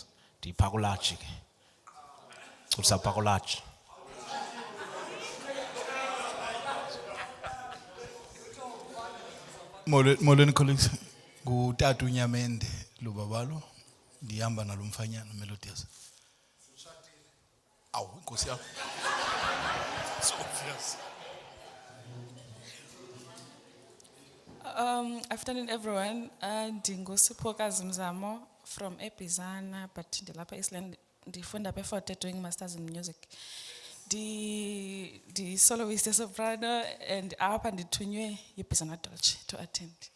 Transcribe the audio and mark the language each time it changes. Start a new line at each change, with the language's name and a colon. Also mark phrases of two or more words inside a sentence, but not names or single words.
Xhosa: Ndiphakulaji ke. Usaphakulaji. Molweni colleagues, ngutata uNyamende lubabalo ndihamba nalomfanyana Melodious.
Zulu: Awu Nkosi yami.
English: So obvious. Afternoon everyone.
Xhosa: Ndingusiphokazi Mzamo from eBizana but ndilapha eIsland ndifunda eFort
English: doing masters in music. The soloist soprano and
Xhosa: apha ndithunywe
English: yiBizana Dolce to attend.